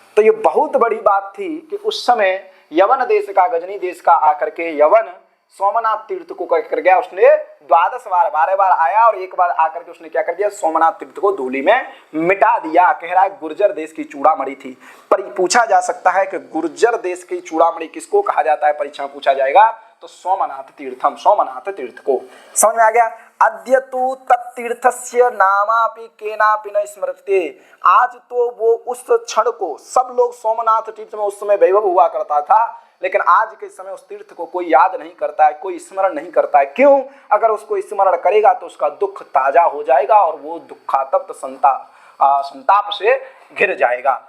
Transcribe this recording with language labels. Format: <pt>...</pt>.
<hi>तो ये बहुत बड़ी बात थी कि उस समय यवन देश का गजनी देश का आकर के यवन सोमनाथ तीर्थ को कर गया, उसने 12 बार आया और एक बार आकर के उसने क्या कर दिया, सोमनाथ तीर्थ को धूलि में मिटा दिया। कह रहा है गुर्जर देश की चूड़ामणि थी। पर पूछा जा सकता है कि गुर्जर देश की चूड़ामणि किसको कहा जाता है, परीक्षा में पूछा जाएगा तो सोमनाथ तीर्थ को। समझ में आ गया।</hi> <sa>अद्य तु तत्तीर्थस्य नामापि केनापि न स्मरते।</sa> <hi>आज तो वो उस क्षण को सब लोग सोमनाथ तीर्थ में उस समय वैभव हुआ करता था, लेकिन आज के समय उस तीर्थ को कोई याद नहीं करता है, कोई स्मरण नहीं करता है। क्यों? अगर उसको स्मरण करेगा तो उसका दुख ताजा हो जाएगा और वो दुखातप्त संताप से घिर जाएगा।</hi>